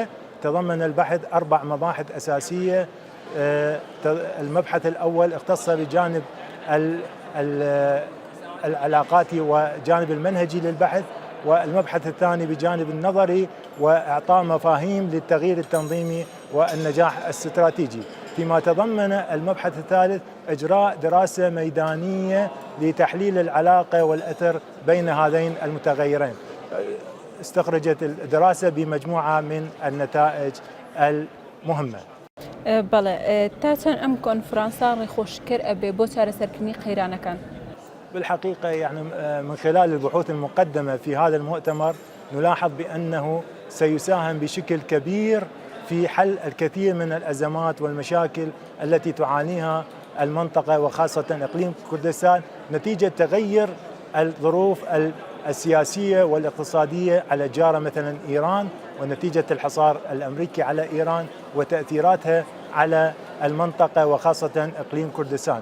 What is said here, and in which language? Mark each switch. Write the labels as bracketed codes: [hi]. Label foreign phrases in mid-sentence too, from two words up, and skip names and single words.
[ar] تضمن البحث 4 مباحث أساسية. المبحث الأول اختص بجانب العلاقاتي وجانب المنهجي للبحث، والمبحث الثاني بجانب النظري وإعطاء مفاهيم للتغيير التنظيمي والنجاح الاستراتيجي. فيما تضمن المبحث الثالث إجراء دراسة ميدانية لتحليل العلاقة والأثر بين هذين المتغيرين. استخرجت الدراسة بمجموعة من النتائج المهمة. [ckb] بەڵێ تا چەند ئەم کۆنفرانسا ڕێخۆشکر ئەبێ بۆ چارەسەرکردنی قەیرانەکان؟ [ar] بالحقيقة يعني من خلال البحوث المقدمة في هذا المؤتمر نلاحظ بأنه سيساهم بشكل كبير في حل الكثير من الأزمات والمشاكل التي تعانيها المنطقة وخاصة إقليم كردستان نتيجة تغير الظروف السياسية والاقتصادية على جارة مثلا إيران، ونتيجة الحصار الأمريكي على إيران وتأثيراتها على المنطقة وخاصة إقليم كردستان.